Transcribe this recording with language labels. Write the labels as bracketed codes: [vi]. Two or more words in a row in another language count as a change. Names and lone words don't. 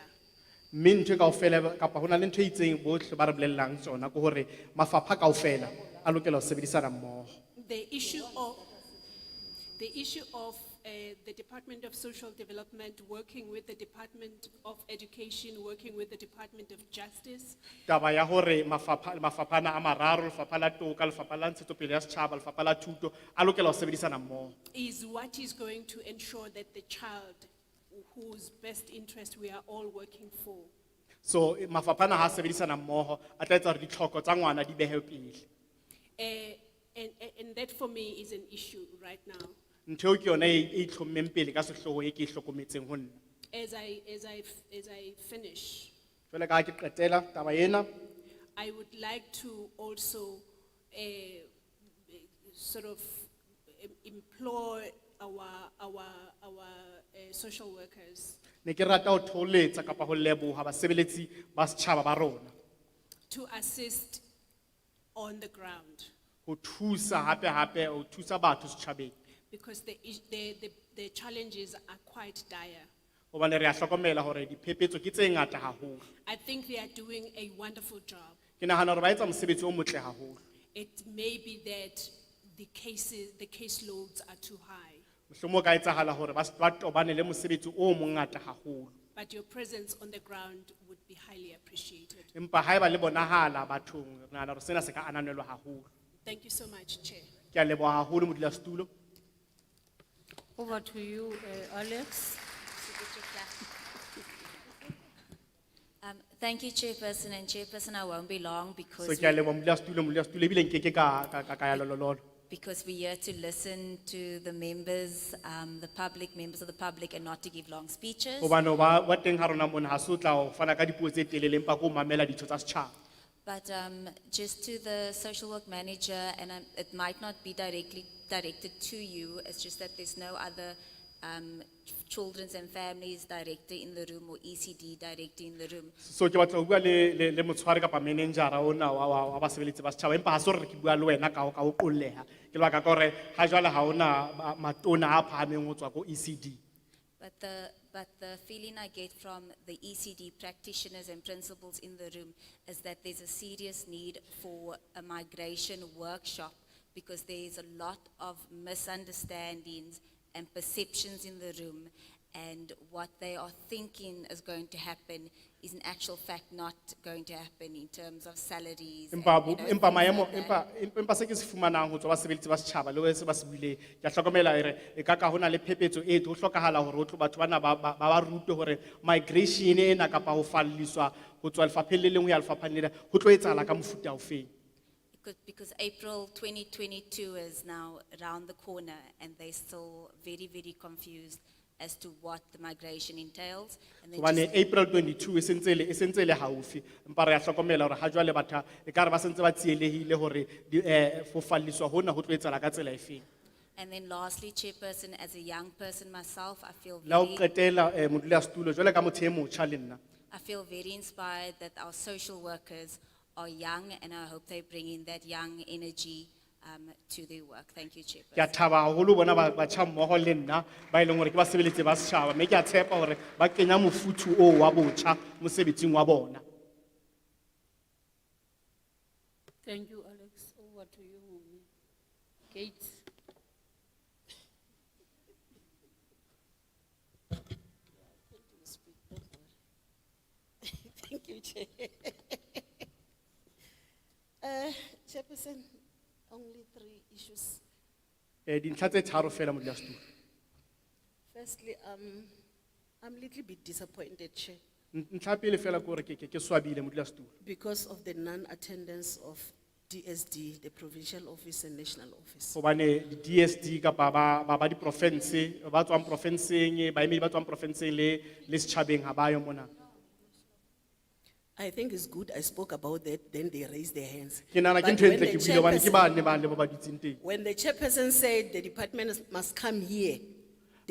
[st] Mme ntho e kaofela kapa ho na le ntho e itseng bohle ba re bolellang tsona ke hore mafapha kaofela a lokela ho sebedisana mmoho. [en] The issue of the Department of Social Development working with the Department of Education, working with the Department of Justice, [st] Taba ya hore mafaphana a mararo, lefapha la toka, lefapha la ntshetsopele ya setjhaba, lefapha la thuto a lokela ho sebedisana mmoho. [en] is what is going to ensure that the child whose best interest we are all working for [st] So mafaphana ha sebedisana mmoho a tla etsa hore ditlhoko tsa ngwana di behe pele. [en] and that for me is an issue right now. [st] Ntho eo ke yona e itlhommeng pele ka sehloho e ke e hlokometseng ho nna. [en] As I finish, [st] Jwale ka ha ke qetela taba ena, [en] I would like to also sort of implore our social workers [st] ne ke rata ho thoholetsa kapa ho leboha basebeletsi ba setjhaba ba rona. [en] to assist on the ground, [st] Ho thusa hape ho thusa batho setjhabeng. [en] because the challenges are quite dire. [st] Hobane re a hlokomela hore diphephetso ke tse ngata haholo. [en] I think they are doing a wonderful job. [st] Ke nahana hore ba etsa mosebetsi o motle haholo. [en] It may be that the caseloads are too high, [st] Mohlomong ka etsahala hore ba tobane le mosebetsi o mongata haholo. [en] but your presence on the ground would be highly appreciated. [st] Empa haeba le bonahala bathong, re nahana hore sena se ka ananelwa haholo. [en] Thank you so much, Chair. [st] Ke a leboha haholo modulasetulo. [en] Over to you, Alex. Thank you, Chairperson, and Chairperson, I won't be long So because, [st] ke a leboha modulasetulo ebile nkeke ka ya lololo. [en] because we're here to listen to the members, the public, members of the public, and not to give long speeches. [st] Hobane ba teng ha rona mona ha se o tla ho fana ka dipuo tse telele empa ko mamela ditho tsa setjhaba. [en] But just to the social work manager, and it might not be directly directed to you, it's just that there's no other children's and families director in the room or ECD director in the room. [st] So ke batla ho bua le motshwari kapa manager-a ona wa basebeletsi ba setjhaba empa ha se hore ke bua le wena ka ho qolleha. Ke lebaka ka hore ha jwale ha ona matona a phahameng ho tswa ko ECD. [en] But the feeling I get from the ECD practitioners and principals in the room is that there's a serious need for a migration workshop because there's a lot of misunderstandings and perceptions in the room, and what they are thinking is going to happen is in actual fact not going to happen in terms of salaries. and, [st] Empa [en] you know, [st] empa [en] things [st] maemo [en] like that. [st] empa se ke se fumanang ho tswa basebeletsi ba setjhaba le ho se ba se buileng. Ke a hlokomela ere e ka ka hona le phephetso e ho hlokahala hore ho tlo batho bana ba rutwe hore migration ena kapa ho falliswa ho tswa lefapheng le leng ho ya lefapheng le leng ho tlo etsahala ka mofuta ofeng. [en] Because April 2022 is now around the corner and they're still very, very confused as to what the migration entails. And they [st] Hobane [en] just- [st] April 22 e sentse le haufi empa re a hlokomela hore ha jwale batho e ka re ba sentse ba tsielehile hore ho falliswa hona ho tlo etsahala ka tsela efeng. [en] And then lastly, Chairperson, as a young person myself, I feel [st] La ho [en] very, [st] qetela modulasetulo jwale ka motho e motjha le nna. [en] I feel very inspired that our social workers are young, and I hope they bring in that young energy to their work. Thank you, [st] Ke a [en] Chairperson. [st] thaba haholo bona batjha mmoho le nna ba ileng hore ke basebeletsi ba setjhaba mme ke a tshepa hore ba kenya mofuthu o wa botjha mosebetsing wa bona. [en] Thank you, Alex. Over to you, Mumi. Kate. Thank you, Chair. Chairperson, only 3 issues. [st] Dintlha tse tharo fela modulasetulo. [en] Firstly, I'm a little bit disappointed, Chair, [st] Ntlha ya pele fela ke hore ke swabile modulasetulo. [en] because of the non-attendance of DSD, the provincial office and national office. [st] Hobane di DSD kapa ba di province, ba tswang provinceng, baemedi ba tswang provinceng le setjhabeng ha ba yo mona. [en] I think it's good I spoke about that, then they raised their hands. [st] Ke nahana ke [en] But [st] ntho e [en] when [st] ntle [en] the [st] ke buile hobane ke [en] chairperson- [st] bane ba le ba dutseng teng. [en] When the chairperson said the department must come here, they